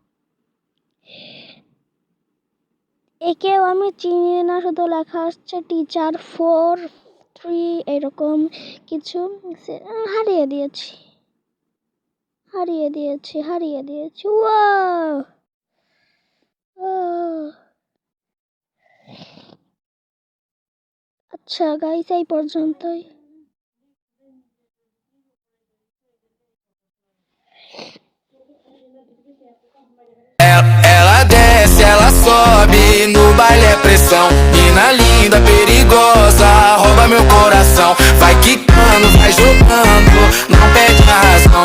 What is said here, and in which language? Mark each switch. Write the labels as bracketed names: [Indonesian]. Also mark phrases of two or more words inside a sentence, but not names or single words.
[Bangla] একেও আমি চিনি না, শুধু লেখা আসছে টিচার 4-3 এরকম কিছু। হারিয়ে দিয়েছি। ওয়াও, আচ্ছা গাইস এই পর্যন্তই। [Portuguese] Ela desce, ela sobe, no baile é pressão. Mina linda, perigosa, rouba meu coração. Vai quicando, vai jogando, não perde a razão.